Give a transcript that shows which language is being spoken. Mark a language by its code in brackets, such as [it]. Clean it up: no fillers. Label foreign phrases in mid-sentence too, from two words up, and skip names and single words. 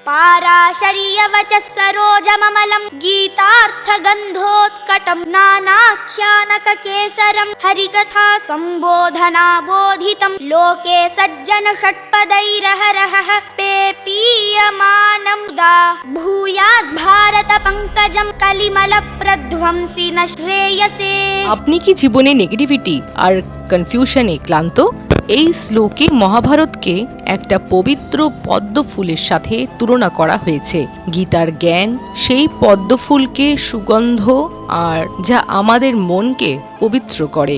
[sa] पाराशर्यवचः सरोजममलं गीतार्थगन्धोत्कटं नानाख्यानककेसरं हरिकथा सम्बोधनाबोधितं लोके सज्जन षट्पदैरहरहः पेपीयमानं दा भूयाद् भारत पंकजं कलिमलप्रध्वंसि न श्रेयसे। [bn] আপনি কি জীবনে নেগেটিভিটি আর কনফিউশনে ক্লান্ত? এই শ্লোকে মহাভারতকে একটা পবিত্র পদ্ম ফুলের সাথে তুলনা করা হয়েছে। গীতার জ্ঞান সেই পদ্ম ফুলকে সুগন্ধ আর যা আমাদের মনকে পবিত্র করে।